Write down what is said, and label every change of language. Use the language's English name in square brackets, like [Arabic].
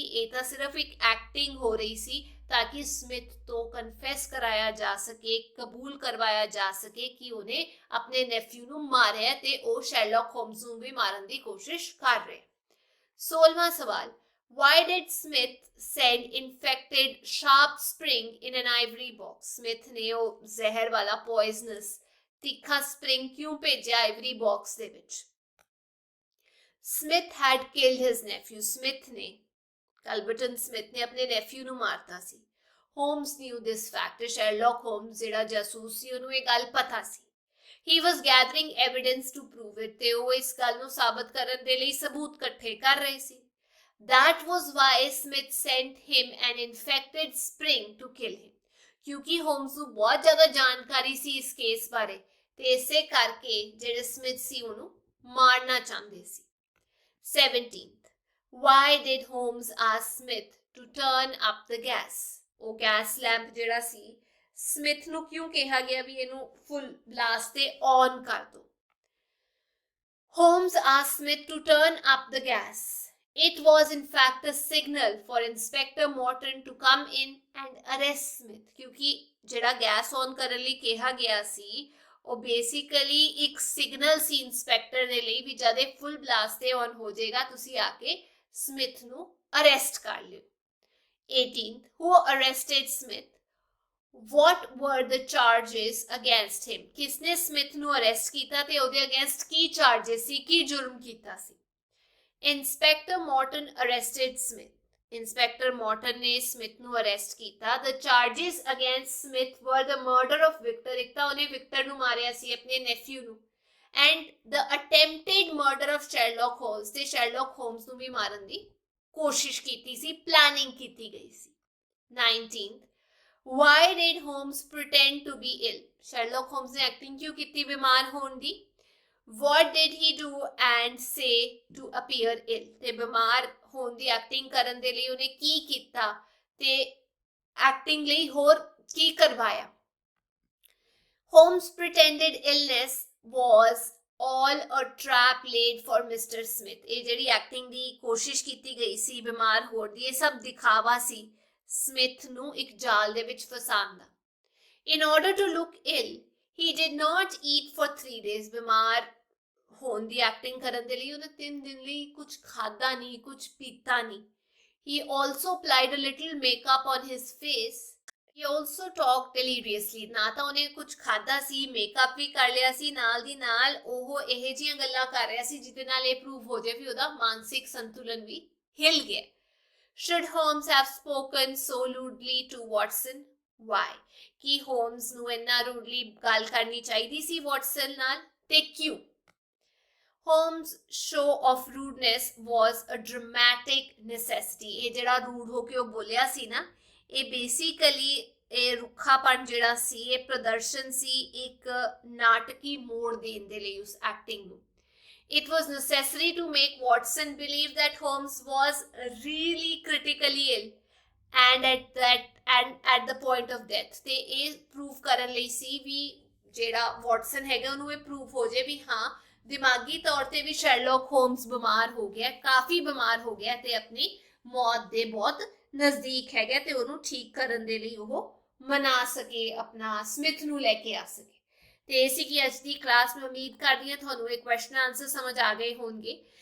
[Punjabi] ਇਹ ਤਾਂ ਸਿਰਫ ਇੱਕ ਐਕਟਿੰਗ ਹੋ ਰਹੀ ਸੀ ਤਾਂ ਕਿ ਸਮਿਥ ਤੋਂ ਕਨਫੈਸ ਕਰਾਇਆ ਜਾ ਸਕੇ, ਕਬੂਲ ਕਰਵਾਇਆ ਜਾ ਸਕੇ ਕਿ ਉਹਨੇ ਆਪਣੇ ਨੈਫਿਊ ਨੂੰ ਮਾਰਿਆ ਤੇ ਉਹ ਸ਼ੈਰਲੌਕ ਹੋਮਸ ਨੂੰ ਵੀ ਮਾਰਨ ਦੀ ਕੋਸ਼ਿਸ਼ ਕਰ ਰਿਹਾ। 16ਵਾਂ ਸਵਾਲ, [English] why did Smith send infected sharp spring in an ivory box? [Punjabi] Smith ਨੇ ਉਹ ਜ਼ਹਿਰ ਵਾਲਾ ਪੋਇਜ਼ਨਸ ਤਿੱਖਾ ਸਪਰਿੰਗ ਕਿਉਂ ਭੇਜਿਆ ਆਈਵਰੀ ਬਾਕਸ ਦੇ ਵਿੱਚ? [English] Smith had killed his nephew. [Punjabi] Smith ਨੇ, ਕਲਬਰਟਨ ਸਮਿਥ ਨੇ ਆਪਣੇ ਨੈਫਿਊ ਨੂੰ ਮਾਰਤਾ ਸੀ। [English] Holmes knew this fact. [Punjabi] Sherlock Holmes ਜਿਹੜਾ ਜਾਸੂਸ ਸੀ ਉਹਨੂੰ ਇਹ ਗੱਲ ਪਤਾ ਸੀ। [English] He was gathering evidence to prove it. [Punjabi] ਤੇ ਉਹ ਇਸ ਗੱਲ ਨੂੰ ਸਾਬਤ ਕਰਨ ਦੇ ਲਈ ਸਬੂਤ ਇਕੱਠੇ ਕਰ ਰਹੇ ਸੀ। [English] That was why Smith sent him an infected spring to kill him. [Punjabi] ਕਿਉਂਕਿ ਹੋਮਸ ਨੂੰ ਬਹੁਤ ਜ਼ਿਆਦਾ ਜਾਣਕਾਰੀ ਸੀ ਇਸ ਕੇਸ ਬਾਰੇ, ਤੇ ਇਸੇ ਕਰਕੇ ਜਿਹੜੇ ਸਮਿਥ ਸੀ ਉਹਨੂੰ ਮਾਰਨਾ ਚਾਹੁੰਦੇ ਸੀ। [English] 17th, why did Holmes ask Smith to turn up the gas? [Punjabi] ਉਹ ਗੈਸ ਲੈਂਪ ਜਿਹੜਾ ਸੀ ਸਮਿਥ ਨੂੰ ਕਿਉਂ ਕਿਹਾ ਗਿਆ ਵੀ ਇਹਨੂੰ ਫੁੱਲ ਬਲਾਸਟ ਤੇ ਔਨ ਕਰ ਦੋ? [English] Holmes asked Smith to turn up the gas. It was in fact a signal for Inspector Morton to come in and arrest Smith. [Punjabi] ਕਿਉਂਕਿ ਜਿਹੜਾ ਗੈਸ ਔਨ ਕਰਨ ਲਈ ਕਿਹਾ ਗਿਆ ਸੀ ਉਹ ਬੇਸਿਕਲੀ ਇੱਕ ਸਿਗਨਲ ਸੀ ਇੰਸਪੈਕਟਰ ਦੇ ਲਈ ਵੀ ਜਦ ਇਹ ਫੁੱਲ ਬਲਾਸਟ ਤੇ ਔਨ ਹੋ ਜਾਏਗਾ ਤੁਸੀਂ ਆ ਕੇ ਸਮਿਥ ਨੂੰ ਅਰੈਸਟ ਕਰ ਲਿਓ। [English] 18th, who arrested Smith? What were the charges against him? [Punjabi] ਕਿਸਨੇ ਸਮਿਥ ਨੂੰ ਅਰੈਸਟ ਕੀਤਾ ਤੇ ਉਹਦੇ ਅਗੇਂਸਟ ਕੀ ਚਾਰजेस ਸੀ, ਕੀ ਜੁਰਮ ਕੀਤਾ ਸੀ? [English] Inspector Morton arrested Smith. [Punjabi] Inspector Morton ਨੇ ਸਮਿਥ ਨੂੰ ਅਰੈਸਟ ਕੀਤਾ। [English] The charges against Smith were the murder of Victor. [Punjabi] ਇੱਕ ਤਾਂ ਉਹਨੇ ਵਿਕਟਰ ਨੂੰ ਮਾਰਿਆ ਸੀ ਆਪਣੇ ਨੈਫਿਊ ਨੂੰ, [English] and the attempted murder of Sherlock Holmes. [Punjabi] ਤੇ Sherlock Holmes ਨੂੰ ਵੀ ਮਾਰਨ ਦੀ ਕੋਸ਼ਿਸ਼ ਕੀਤੀ ਸੀ, ਪਲਾਨਿੰਗ ਕੀਤੀ ਗਈ ਸੀ। [English] 19th, why did Holmes pretend to be ill? [Punjabi] Sherlock Holmes ਨੇ ਐਕਟਿੰਗ ਕਿਉਂ ਕੀਤੀ ਬਿਮਾਰ ਹੋਣ ਦੀ? [English] What did he do and say to appear ill? [Punjabi] ਤੇ ਬਿਮਾਰ ਹੋਣ ਦੀ ਐਕਟਿੰਗ ਕਰਨ ਦੇ ਲਈ ਉਹਨੇ ਕੀ ਕੀਤਾ ਤੇ ਐਕਟਿੰਗ ਲਈ ਹੋਰ ਕੀ ਕਰਵਾਇਆ? [English] Holmes' pretended illness was all a trap laid for Mr. Smith. [Punjabi] ਇਹ ਜਿਹੜੀ ਐਕਟਿੰਗ ਦੀ ਕੋਸ਼ਿਸ਼ ਕੀਤੀ ਗਈ ਸੀ ਬਿਮਾਰ ਹੋਣ ਦੀ, ਇਹ ਸਭ ਦਿਖਾਵਾ ਸੀ ਸਮਿਥ ਨੂੰ ਇੱਕ ਜਾਲ ਦੇ ਵਿੱਚ ਫਸਾਉਣ ਦਾ। [English] In order to look ill, he did not eat for 3 days. [Punjabi] ਬਿਮਾਰ ਹੋਣ ਦੀ ਐਕਟਿੰਗ ਕਰਨ ਦੇ ਲਈ ਉਹਨੇ 3 ਦਿਨ ਲਈ ਕੁਝ ਖਾਦਾ ਨਹੀਂ, ਕੁਝ ਪੀਤਾ ਨਹੀਂ। [English] He also applied a little makeup on his face. He also talked deliriously. [Punjabi] ਨਾ ਤਾਂ ਉਹਨੇ ਕੁਝ ਖਾਦਾ ਸੀ, ਮੇਕਅਪ ਵੀ ਕਰ ਲਿਆ ਸੀ, ਨਾਲ ਦੀ ਨਾਲ ਉਹ ਇਹੋ ਜਿਹੀਆਂ ਗੱਲਾਂ ਕਰ ਰਿਹਾ ਸੀ ਜਿਹਦੇ ਨਾਲ ਇਹ ਪ੍ਰੂਵ ਹੋ ਜਾਏ ਵੀ ਉਹਦਾ ਮਾਨਸਿਕ ਸੰਤੁਲਨ ਵੀ ਹਿਲ ਗਿਆ। [English] Should Holmes have spoken so rudely to Watson? Why? [Punjabi] ਕਿ ਹੋਮਸ ਨੂੰ ਇੰਨਾ ਰੂਡਲੀ ਗੱਲ ਕਰਨੀ ਚਾਹੀਦੀ ਸੀ ਵਾਟਸਨ ਨਾਲ, ਤੇ ਕਿਉਂ? [English] Holmes' show of rudeness was a dramatic necessity. [Punjabi] ਇਹ ਜਿਹੜਾ ਰੂਡ ਹੋ ਕੇ ਉਹ ਬੋਲਿਆ ਸੀ ਨਾ, ਇਹ ਬੇਸਿਕਲੀ ਇਹ ਰੁੱਖਾਪਣ ਜਿਹੜਾ ਸੀ ਇਹ ਪ੍ਰਦਰਸ਼ਨ ਸੀ ਇੱਕ ਨਾਟਕੀ ਮੋੜ ਦੇਣ ਦੇ ਲਈ ਉਸ ਐਕਟਿੰਗ ਨੂੰ। [English] It was necessary to make Watson believe that Holmes was really critically ill and at the point of death. [Punjabi] ਤੇ ਇਹ ਪ੍ਰੂਵ ਕਰਨ ਲਈ ਸੀ ਵੀ ਜਿਹੜਾ ਵਾਟਸਨ ਹੈਗਾ ਉਹਨੂੰ ਇਹ ਪ੍ਰੂਵ ਹੋ ਜਾਏ ਵੀ ਹਾਂ ਦਿਮਾਗੀ ਤੌਰ ਤੇ ਵੀ ਸ਼ੈਰਲੌਕ ਹੋਮਸ ਬਿਮਾਰ ਹੋ ਗਿਆ, ਕਾਫੀ ਬਿਮਾਰ ਹੋ ਗਿਆ ਤੇ ਆਪਣੀ ਮੌਤ ਦੇ ਬਹੁਤ ਨਜ਼ਦੀਕ ਹੈਗਾ ਤੇ ਉਹਨੂੰ ਠੀਕ ਕਰਨ ਦੇ ਲਈ ਉਹ ਮਨਾ ਸਕੇ, ਆਪਣਾ ਸਮਿਥ ਨੂੰ ਲੈ ਕੇ ਆ ਸਕੇ। ਤੇ ਇਹ ਸੀ ਕਿ ਅੱਜ ਦੀ ਕਲਾਸ ਮੈਂ ਉਮੀਦ ਕਰਦੀ ਹਾਂ ਤੁਹਾਨੂੰ ਇਹ ਕੁਐਸਚਨ ਆਨਸਰ ਸਮਝ ਆ ਗਏ ਹੋਣਗੇ।